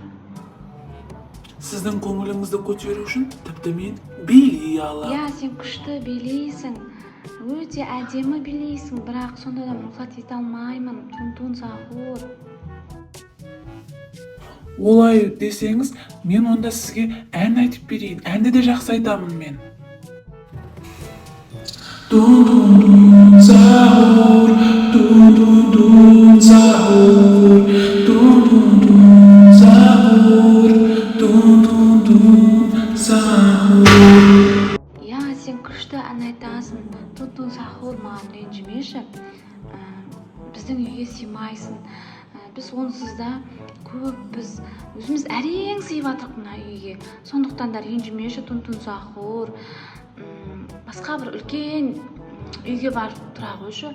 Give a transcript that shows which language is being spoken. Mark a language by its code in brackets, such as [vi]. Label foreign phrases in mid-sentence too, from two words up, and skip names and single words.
[kk] Сіздің көңіліңізді көтеру үшін тіпті мен билей аламын. Я, сен күшті билейсің. Өте әдемі билейсің, бірақ сонда да рұқсат ете алмаймын, Тун Сахур. Олай десеңіз, мен онда сізге ән айтып берейін. Әнді де жақсы айтамын мен. Тун сахур, тун сахур, тун сахур, тун сахур. Я, сен күшті ән айтасың, Тун Сахур, маған ренжімеші. Біздің үйге сыймайсың. Біз онсыз да көп, біз өзіміз әрең сыйып жатырмыз мына үйге. Сондықтан да ренжімеші, Тун Сахур. Басқа бір үлкен үйге барып тұра қойшы.